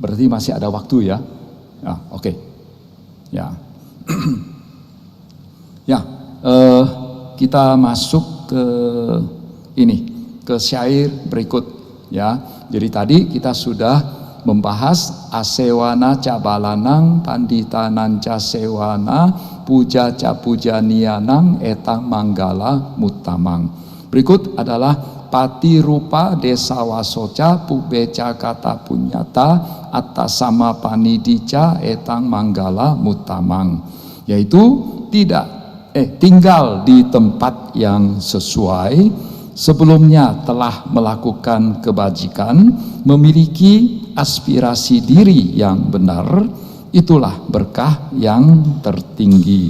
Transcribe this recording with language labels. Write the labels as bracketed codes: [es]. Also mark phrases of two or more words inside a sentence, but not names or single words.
[id] Berarti masih ada waktu ya? Ya, oke. Ya. Ya, kita masuk ke ke syair berikut. Ya, jadi tadi kita sudah membahas [pi] asewana cabalanang panditanan ca sewana puja ca pujanianang etang manggala mutamang. [id] Berikut adalah [pi] pati rupa desa wasoca pubeca kata punyata atasama panidica etang manggala mutamang, [id] yaitu tinggal di tempat yang sesuai, sebelumnya telah melakukan kebajikan, memiliki aspirasi diri yang benar, itulah berkah yang tertinggi.